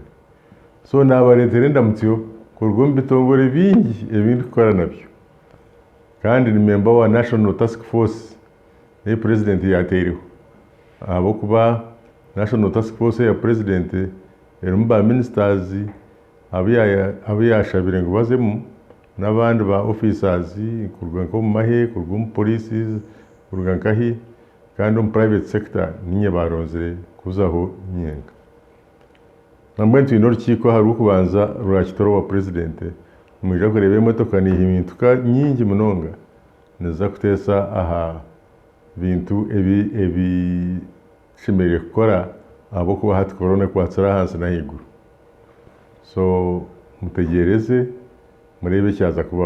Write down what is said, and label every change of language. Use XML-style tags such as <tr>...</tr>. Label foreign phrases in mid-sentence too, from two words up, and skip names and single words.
<nyn>So nabaretere ndamutyo kurwo mbitongore bingi ebindi kukora nabyo. Kandi ni member wa National Task Force president yateriho. Abo kuba National Task Force ya president erumba ministers abiyashabire ngo bazemu n'abandi ba officers kurwa nko mu mahe kurwa mu police kurwa nkahi kandi mu</nyn> <en>private sector</en> <nyn>ninye baronzere kuzaho nyenga. Nambwe ntino rukiko hari ukubanza rwakitoro wa president mwija kureba imotoka ni himintuka nyingi munonga neza kutesa aha bintu ebi shimere kukora abo kuba hati corona kwatsara hansi na higuru. So mutegereze murebe cyaza kubaho.</nyn>